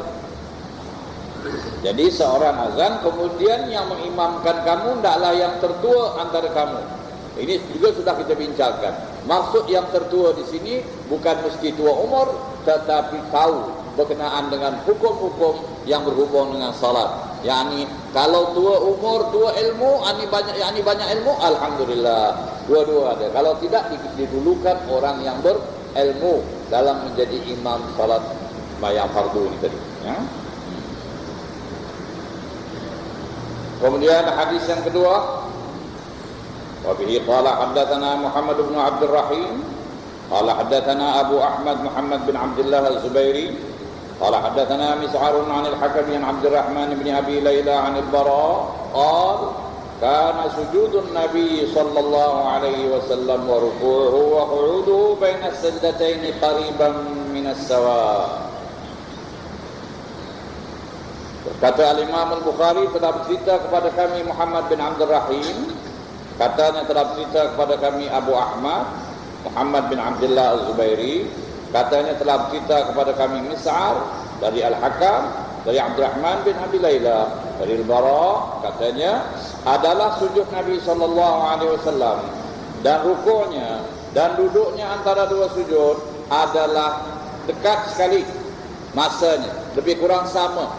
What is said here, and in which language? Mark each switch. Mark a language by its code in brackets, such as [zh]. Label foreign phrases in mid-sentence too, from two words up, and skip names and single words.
[ms] Jadi seorang azan, kemudian yang mengimamkan kamu hendaklah yang tertua antara kamu. Ini juga sudah kita bincangkan. Maksud yang tertua di sini bukan mesti tua umur, tetapi tahu berkenaan dengan hukum-hukum yang berhubung dengan salat. Yani kalau tua umur, tua ilmu, yani banyak ilmu, alhamdulillah. Dua-dua ada. Kalau tidak, didulukan orang yang berilmu dalam menjadi imam salat sembahyang fardu ini tadi. Ya. Kemudian hadis yang kedua, [ar] وبه قال حدثنا محمد بن عبد الرحيم قال حدثنا أبو أحمد محمد بن عبد الله الزبيري قال حدثنا مسعر عن الحكم بن عبد الرحمن بن أبي ليلى عن البراء قال كان سجود النبي صلى الله عليه وسلم وركوعه وقعوده بين السجدتين قريبا من السواء. [ms] Kata Al-Imam Al-Bukhari telah bercerita kepada kami Muhammad bin Abdul Rahim, katanya telah bercerita kepada kami Abu Ahmad Muhammad bin Abdullah Az-Zubairi, katanya telah bercerita kepada kami Mis'ar dari Al-Hakam dari Abdurrahman bin Abi Layla dari Al-Bara, katanya adalah sujud Nabi [ar] صلى الله عليه وسلم [ms] dan rukuknya dan duduknya antara dua sujud adalah dekat sekali masanya, lebih kurang sama.